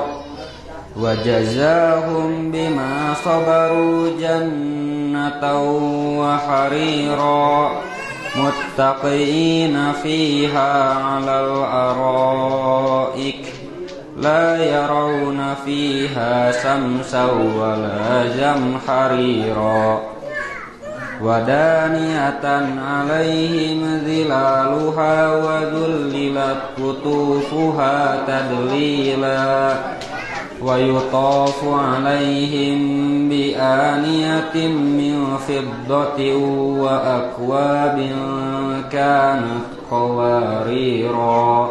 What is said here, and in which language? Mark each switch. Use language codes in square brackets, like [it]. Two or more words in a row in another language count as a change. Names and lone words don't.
[ar] وجزاهم بما صبروا جنة وحريرا. متكئين فيها على الأرائك لا يرون فيها شمسا ولا زمهريرا. ودانية عليهم ظلالها وذللت قطوفها تذليلا. ويطاف عليهم بآنية من فضة وأكواب كانت قواريرا.